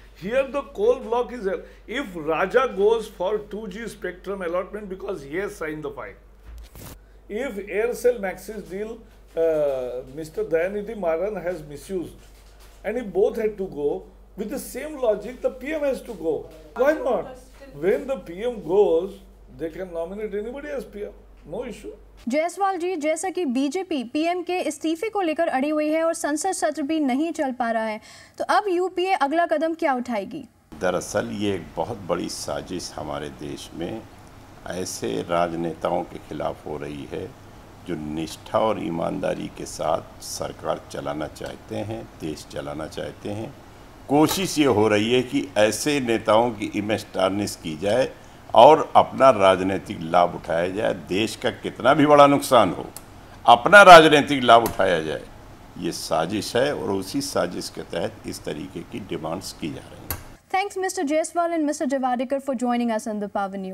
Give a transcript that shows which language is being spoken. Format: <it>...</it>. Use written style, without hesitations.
<en>Here the coal block is, if Raja goes for 2G spectrum allotment because he has signed the file, if Aircel Maxis deal Mr. Dayanidhi Maran has misused, and if both had to go, with the same logic the PM has to go. Why not? When the PM goes, they can nominate anybody as PM, no issue.</en> <hi>Jaiswal जी, जैसा कि BJP PM के इस्तीफे को लेकर अड़ी हुई है और संसद सत्र भी नहीं चल पा रहा है, तो अब यूपीए अगला कदम क्या उठाएगी? दरअसल ये एक बहुत बड़ी साजिश हमारे देश में ऐसे राजनेताओं के खिलाफ हो रही है जो निष्ठा और ईमानदारी के साथ सरकार चलाना चाहते हैं, देश चलाना चाहते हैं। कोशिश ये हो रही है कि ऐसे नेताओं की इमेज टार्निश की जाए और अपना राजनीतिक लाभ उठाया जाए। देश का कितना भी बड़ा नुकसान हो, अपना राजनीतिक लाभ उठाया जाए, ये साजिश है और उसी साजिश के तहत इस तरीके की डिमांड्स की जा रही हैं।</hi> <en>Thanks Mr. Jaiswal and Mr. Javadekar for joining us on the Power News.</en>